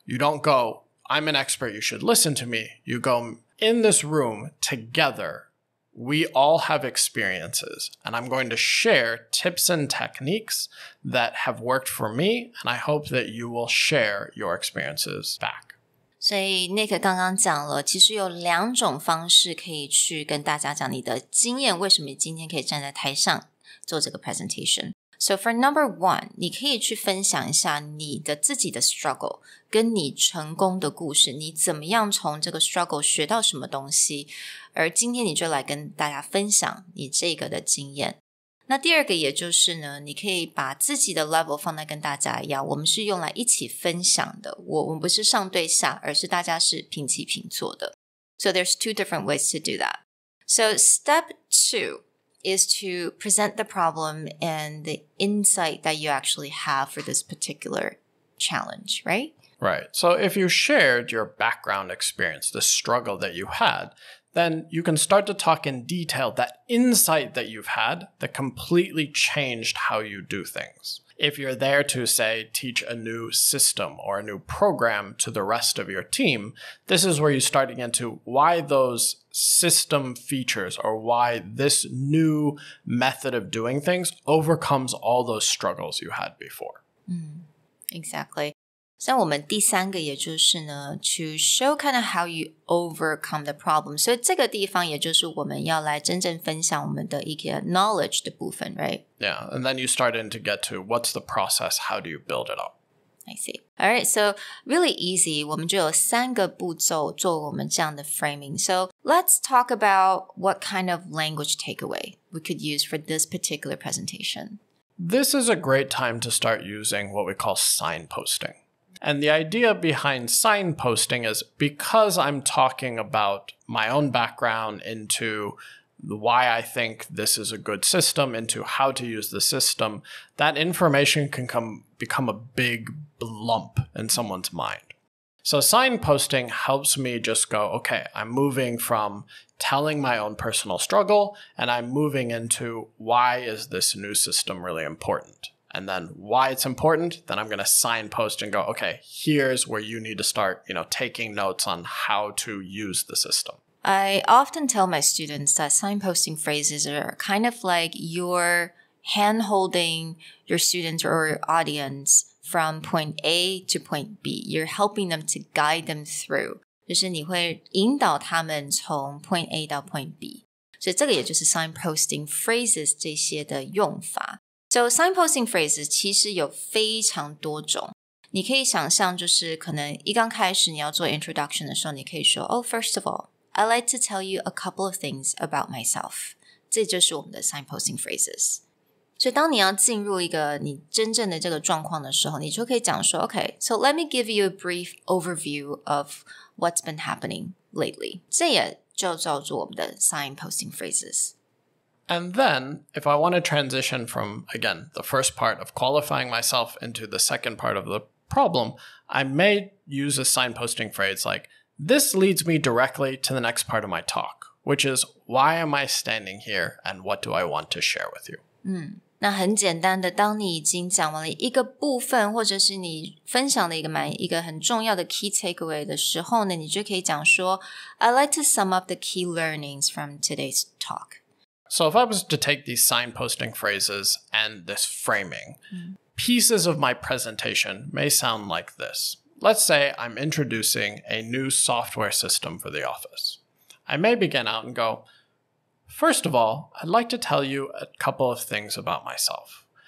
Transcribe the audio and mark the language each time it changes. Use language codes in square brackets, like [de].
[en] You don't go, I'm an expert, you should listen to me. You go, in this room together, we all have experiences, and I'm going to share tips and techniques that have worked for me, and I hope that you will share your experiences back. [zh] 所以 Nick 刚刚讲了，其实有2种方式可以去跟大家讲你的经验，为什么你今天可以站在台上做这个 presentation。 [en] So for number 1, [zh] 你可以去分享一下你的自己的 struggle 跟你成功的故事，你怎么样从这个 struggle 学到什么东西，而今天你就来跟大家分享你这个的经验。那第二个也就是呢，你可以把自己的 level 放在跟大家一样，我们是用来一起分享的，我们不是上对下，而是大家是平起平坐的。 [en] So there's 2 different ways to do that. So step 2 is to present the problem and the insight that you actually have for this particular challenge, right? Right. So if you shared your background experience, the struggle that you had, then you can start to talk in detail that insight that you've had that completely changed how you do things. If you're there to, say, teach a new system or a new program to the rest of your team, this is where you start to get into why those system features or why this new method of doing things overcomes all those struggles you had before. Exactly. [zh] 像我们第3个也就是呢 [en] to show kind of how you overcome the problem. [zh] 所以这个地方也就是我们要来真正分享我们的一个 knowledge 的部分 right? [en] Yeah, and then you start in to get to what's the process, how do you build it up? I see. Alright, so really easy. [zh] 我们就有3个步骤做我们这样的 framing. [en] So let's talk about what kind of language takeaway we could use for this particular presentation. This is a great time to start using what we call signposting. And the idea behind signposting is because I'm talking about my own background into why I think this is a good system, into how to use the system, that information can become a big lump in someone's mind. So signposting helps me just go, okay, I'm moving from telling my own personal struggle, and I'm moving into why is this new system really important? And then why it's important, then I'm going to signpost and go, okay, here's where you need to start, taking notes on how to use the system. I often tell my students that signposting phrases are kind of like you're hand-holding your students or your audience from point A to point B. You're helping them to guide them through. [zh] 就是你会引导他们从 point A 到 point B. 所以这个也就是 signposting phrases 这些的用法。 [en] So signposting phrases [zh] 其实有非常多种，你可以想象就是可能一刚开始你要做 introduction 的时候，你可以说 [en] Oh, first of all, I'd like to tell you a couple of things about myself. [zh] 这就是我们的 signposting phrases. 所以当你要进入一个你真正的这个状况的时候，你就可以讲说 [en] Okay, so let me give you a brief overview of what's been happening lately. [zh] 这也就叫做我们的 signposting phrases.And [en] then, if I want to transition from, again, the first part of qualifying myself into the second part of the problem, I may use a signposting phrase like, this leads me directly to the next part of my talk, which is, why am I standing here and what do I want to share with you? [zh] 那很简单的，当你已经讲完了一个部分，或者是你分享了一个很重要的 key takeaway 的时候呢，你就可以讲说 [en] I'd like to sum up the key learnings from today's talk.So if I was to take these signposting phrases and this framing, pieces of my presentation may sound like this. Let's say I'm introducing a new software system for the office. I may begin out and go, first of all, I'd like to tell you a couple of things about myself.